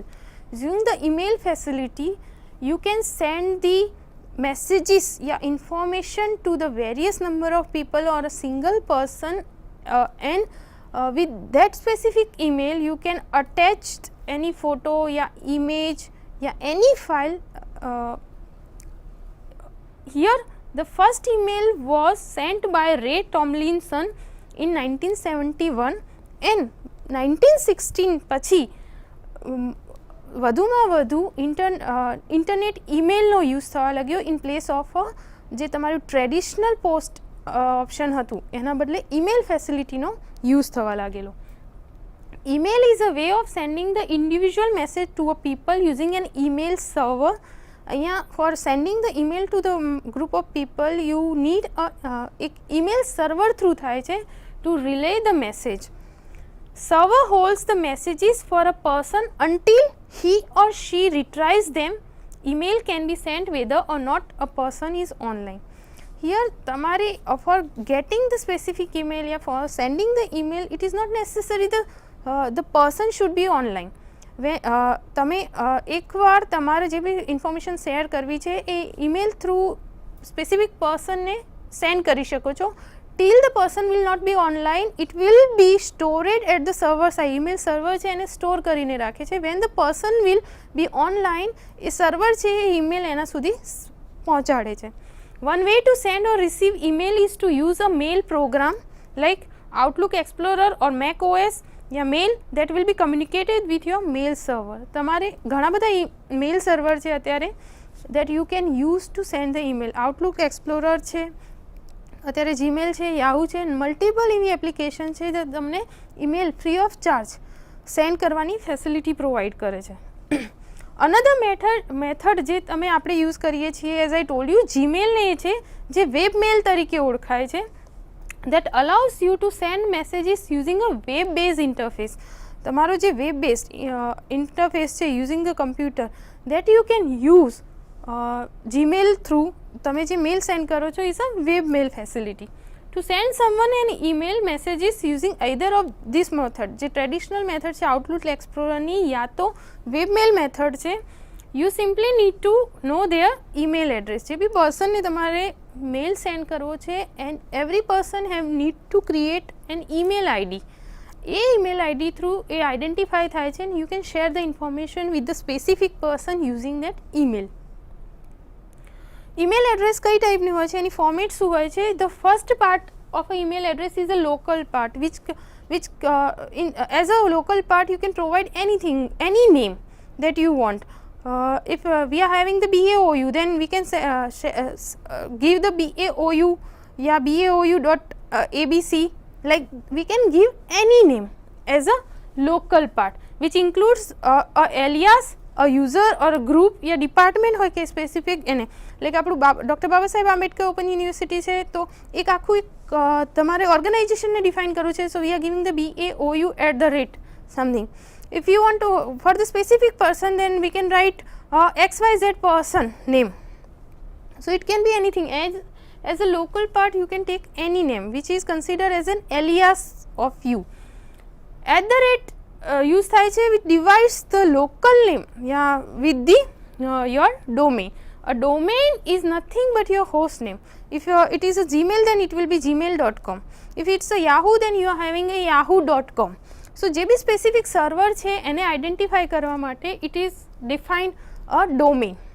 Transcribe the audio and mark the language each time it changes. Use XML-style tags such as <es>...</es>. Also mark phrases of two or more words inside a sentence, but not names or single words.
<en>Using the email facility, you can send the messages information to the various number of people or a single person, and with that specific email you can attach any photo image any file. Here the first email was sent by Ray Tomlinson in 1971 and</en> <gu>1916 પછી વધુમાં વધુ ઇન્ટરનેટ ઇમેલનો યુઝ થવા લાગ્યો</gu> <en>in place of</en> <gu>જે તમારું ટ્રેડિશનલ પોસ્ટ ઓપ્શન હતું એના બદલે ઈમેલ ફેસિલિટીનો યુઝ થવા લાગેલો.</gu> <en>email is a way of sending the individual message to a people using an email server. અહીંયા for sending the email to the group of people you need એક email server through</en> <gu>થાય છે</gu> <en>to relay the message. Server holds the messages for a person until he or she retrieves them. Email can be sent whether or not a person is online. Here tamare for getting the specific email for sending the email, it is not necessary the person should be online.</en> <gu>તમે એકવાર તમારે જે બી ઇન્ફોર્મેશન શેર કરવી છે એ ઈમેલ થ્રુ સ્પેસિફિક પર્સનને સેન્ડ કરી શકો છો.</gu> <en>till the person will not be online, it will be stored at the server side. email server</en> <gu>છે એને સ્ટોર કરીને રાખે છે.</gu> <en>when the person will be online,</en> <gu>એ સર્વર છે એ ઈમેલ એના સુધી પહોંચાડે છે.</gu> <en>one way to send or receive email is to use a mail program like Outlook Explorer or Mac OS mail that will be communicated with your mail server.</en> <gu>તમારે ઘણા બધા મેલ સર્વર છે અત્યારે</gu> <en>that you can use to send the email.</en> <gu>Outlook Explorer છે, અત્યારે જીમેલ છે, યાહુ છે, મલ્ટિપલ એવી એપ્લિકેશન છે જે તમને ઈમેલ</gu> <en>free of charge</en> <gu>સેન્ડ કરવાની ફેસિલિટી પ્રોવાઈડ કરે છે.</gu> <en>another method</en> <gu>જે આપણે યુઝ કરીએ છીએ</gu> <en>as I told you,</en> <gu>જીમેલને એ છે જે</gu> <en>web mail</en> <gu>તરીકે ઓળખાય છે.</gu> <en>that allows you to send messages using a web based interface.</en> <gu>તમારો જે</gu> <en>web based interface છે using a computer that you can use જીમેલ</en> <gu>થ્રુ તમે જે મેલ સેન્ડ કરો છો</gu> <en>is a web mail facility. to send someone an email messages using either of this method,</en> <gu>જે ટ્રેડિશનલ મેથડ છે</gu> <en>આઉટલુક એક્સપ્લોરરની યા તો વેબ મેલ મેથડ છે, you simply need to know their email address.</en> <gu>જે બી પર્સનને તમારે મેલ સેન્ડ કરવો છે</gu> <en>and every person have need to create an email ID.</en> <gu>એ ઈમેલ આઈડી થ્રુ એ આઈડેન્ટિફાય થાય છે</gu> <en>and you can share the information with the specific person using that email.</en> <gu>ઈમેલ એડ્રેસ કઈ ટાઈપની હોય છે, એની ફોર્મેટ શું હોય છે?</gu> <en>the first part of a email address is a local part which as a local part you can provide anything, any name that you want. If we are having the BAOU, then we can give the BAOU BAOU.abc, like we can give any name as a local part which includes a alias, a user or a group</en> <gu>या डिपार्टमेंट હોય કે સ્પેસિફિક એને લાઈક આપણું ડૉક્ટર બાબા સાહેબ આંબેડકર ઓપન યુનિવર્સિટી છે તો એક આખું એક તમારે ઓર્ગેનાઇઝેશનને ડિફાઇન કરવું છે.</gu> <en>so we are giving the BAOU@ something. If you want to for the specific person, then we can write XYZ person name. So it can be anything. As a local part you can take any name which is considered as an alias of you. use</en> <gu>થાય છે</gu> <en>which divides the local name with the your domain. A domain is nothing but your host name. If it is a Gmail, then it will be gmail.com. If it's a Yahoo, then you are having a yahoo.com.</en> <gu>So જે બી સ્પેસિફિક સર્વર છે એને આઈડેન્ટિફાઈ કરવા માટે</gu> <en>it is defined a domain.</en>